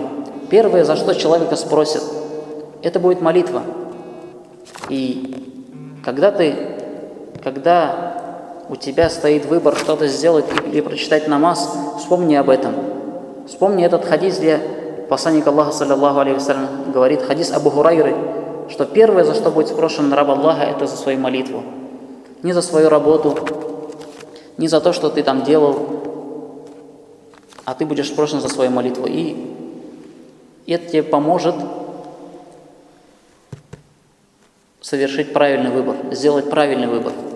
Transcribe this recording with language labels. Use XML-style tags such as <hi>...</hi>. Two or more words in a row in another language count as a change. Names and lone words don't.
<ru>Первое, за что человека спросят, это будет молитва. И когда у тебя стоит выбор что-то сделать или прочитать намаз, вспомни об этом. Вспомни этот хадис, где посланник Аллаха,</ru> <ar>صلى الله عليه وسلم,</ar> <ru>говорит, хадис Абу Хурайры, что первое, за что будет спрошен раб Аллаха, это за свою молитву. Не за свою работу, не за то, что ты там делал, а ты будешь спрошен за свою молитву. И это тебе поможет совершить правильный выбор, сделать правильный выбор.</ru>